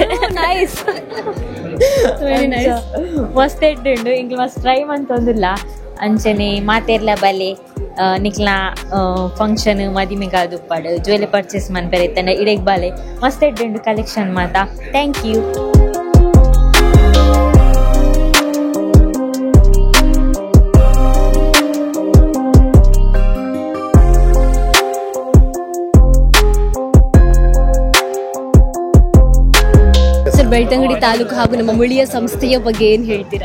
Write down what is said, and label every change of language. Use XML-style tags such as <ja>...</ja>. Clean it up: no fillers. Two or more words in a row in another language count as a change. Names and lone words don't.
<tcy>ನೈಸ್, ಮಸ್ತ್ ಎಡ್ಡು ಇಂಕ್ ಮಸ್ತ್ ಟ್ರೈ ಮಂತೊಂದಿಲ್ಲ ಅಂಚನೆ ಮಾತೆರ್ಲ ಬಲೆ ನಿಕ್ಲ ಫಂಕ್ಷನ್ ಮದಿಮೆಗಾದು ಪಡ್</tcy> <en>jewellery purchase</en> <tcy>ಮನ್ಪೆರೆ ತಂಡ ಇಡೆಗ್ ಬಾಲೆ ಮಸ್ತ್ ಎಡ್ಡು ಕಲೆಕ್ಷನ್ ಮಾತ.</tcy> <en>thank you.</en> <kn>ಸರ್, ಬೆಳ್ತಂಗಡಿ ತಾಲೂಕು ಹಾಗೂ ನಮ್ಮ ಮುಳಿಯಾ ಸಂಸ್ಥೆಯ ಬಗ್ಗೆ ಏನ್ ಹೇಳ್ತೀರಾ?</kn>